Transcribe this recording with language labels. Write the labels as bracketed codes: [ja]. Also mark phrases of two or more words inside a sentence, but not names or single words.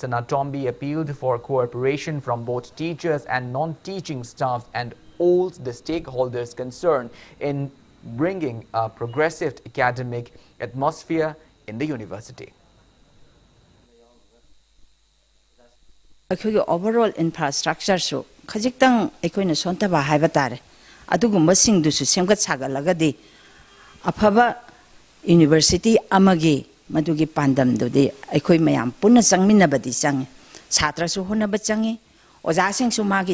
[en] Sanatombi appealed for cooperation from both teachers and non-teaching staff and all the stakeholders concerned in bringing a progressive academic atmosphere in the university. Overall infrastructure [mni] so khajiktan ekoina sontaba haiba tare adugumba singdusu semgat sagalagadi afaba university amagi madugi pandam dodi ekoi mayam punna changminabadi chang chhatra su honaba changi oja sing su magi